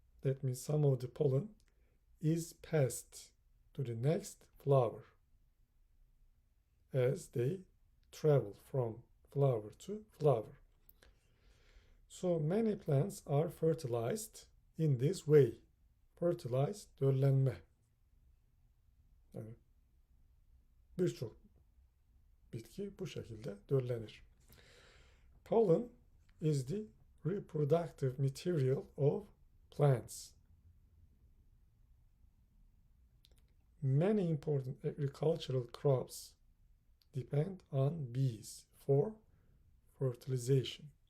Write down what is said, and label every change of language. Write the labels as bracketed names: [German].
[English] That means some of the pollen is passed to the next flower as they travel from flower to flower. So many plants are fertilized in this way. [Turkish] Fertilized, döllenme. Yani birçok bitki bu şekilde döllenir. [English] Pollen is the reproductive material of plants. Many important agricultural crops depend on bees for fertilization.